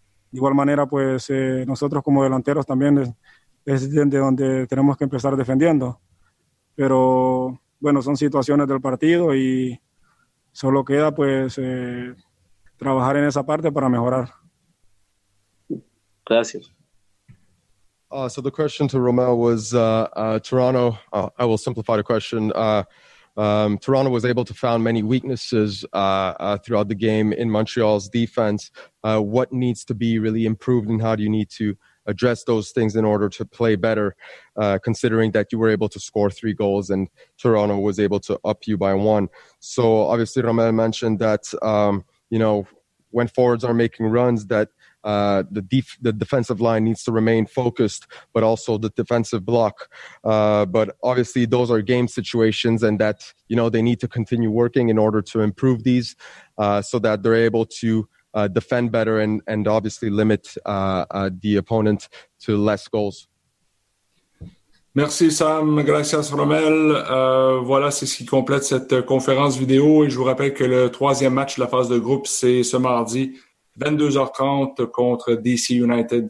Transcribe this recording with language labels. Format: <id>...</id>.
<es>De igual manera, pues nosotros como delanteros también es de donde tenemos que empezar defendiendo. Pero bueno, son situaciones del partido y solo queda pues trabajar en esa parte para mejorar. Gracias.</es> <en>So the question to Romell was Toronto. I will simplify the question. Toronto was able to find many weaknesses throughout the game in Montreal's defense. What needs to be really improved, and how do you need to address those things in order to play better, considering that you were able to score 3 goals and Toronto was able to up you by 1? So obviously Romell mentioned that, when forwards are making runs, that the defensive line needs to remain focused, but also the defensive block. But obviously those are game situations, and that, they need to continue working in order to improve these so that they're able to defend better and obviously limit the opponent to less goals.</en> <fr>Merci Sam,</fr> <es>gracias</es> <fr>Romell. Voilà, c'est ce qui complète cette conférence vidéo et je vous rappelle que le 3e match de la phase de groupe, c'est ce mardi, 22h30 contre DC United.</fr>